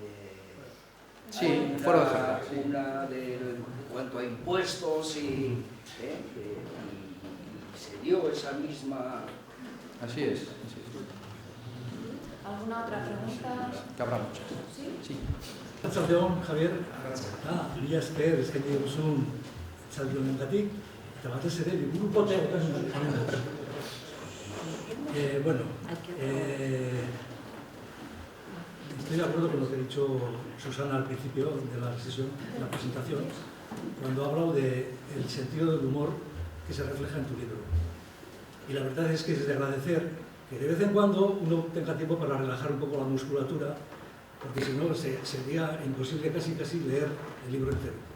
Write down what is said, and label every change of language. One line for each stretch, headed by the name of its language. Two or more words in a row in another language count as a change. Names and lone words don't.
Spanish: Sí, fuera de Jaca. Una en cuanto a impuestos y se dio esa misma... Así es. ¿Alguna otra pregunta? Que habrá muchas. Sí.
Basque: Arratsaldeon, Javier. Mila esker eskaini duzun txaldi honengatik, eta batez ere liburu pote bueno,
Spanish: estoy de acuerdo con lo que ha dicho Susana al principio de la sesión, de la presentación, cuando ha hablado del sentido del humor que se refleja en tu libro. Y la verdad es que es de agradecer que de vez en cuando uno tenga tiempo para relajar un poco la musculatura, porque si no sería imposible casi leer el libro entero.